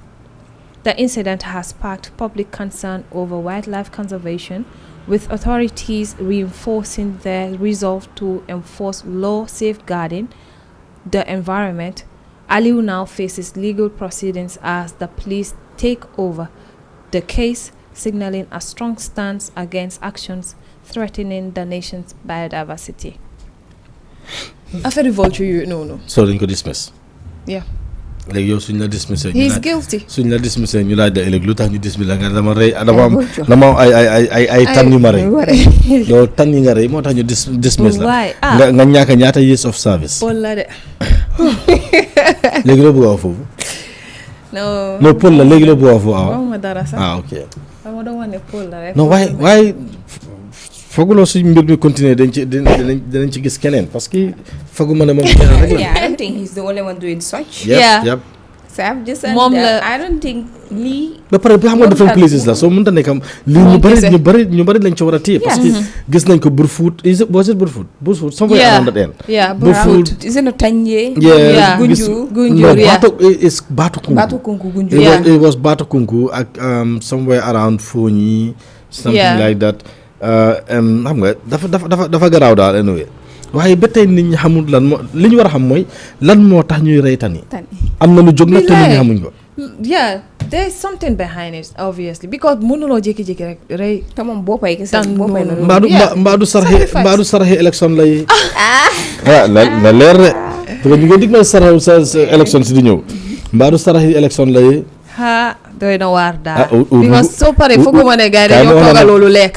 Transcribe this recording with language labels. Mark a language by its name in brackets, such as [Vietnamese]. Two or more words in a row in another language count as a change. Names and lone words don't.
[English] The incident has sparked public concern over wildlife conservation, with authorities reinforcing their resolve to enforce law safeguarding the environment. Alieu now faces legal proceedings as the police take over the case, signaling a strong stance against actions threatening the nation's biodiversity. [Wolof] Affaire vulture yooyu noonu. So dañ ko dismiss. [English] Yeah. [Wolof] léegi yow suñ la dismissé. [English] He is guilty. [Wolof] suñ la dismissé ñu laaj la ëllëg lu tax ñu dismissé la nga dama rey dama am ay tan yu ma rey. yow tan yi nga rey moo tax ñu dismiss la. nga ñàkk ñaata [English] years of service. [Wolof] Paul la de. léegi loo bëgg a wax foofu. non Paul la léegi loo bëgg a wax foofu. waxuma dara sax. ok. dama doon wax ne Paul la rek. non waaye fooguloo suñ mbir mi continuer dinañ ci gis keneen parce que fooguma ne moom keneen rek la. [English] Yeah, I don't think he's the only one doing such. Yep. So I've just said [Wolof] Mom [English] that [Wolof] la [English] I don't think lii. [Wolof] ba pare bi xam nga different places la soo mënta nekk am lii ñu bari lañ ci war a téye parce que gis nañ ko Brufut [English] was it Brufut somewhere around that end. Yeah, Brufut is it Tanje? Yeah, Gunjur yeah. It's Batukunku. Gunjur. It was Batukunku ak somewhere around Fonyi something like that. [Wolof] xam nga dafa garaaw daal anyway waaye ba tey nit ñi xamul lan moo li ñu war a xam mooy lan moo tax ñuy rey tan yi am na lu jóg nag te nit ñi xamuñ ko. [English] yeah there is something behind it obviously because [Wolof] mënuloo jékki-jékki rek rey te moom boppay kese boppay noonu. mbaadu saraxe élection lay. na leer de parce que ñu ngi dig na sa élection si di ñëw mbaadu saraxe élection lay. doy na waar daal. because soo paree foog ma ne gars yi dañoo toogal loolu lekka.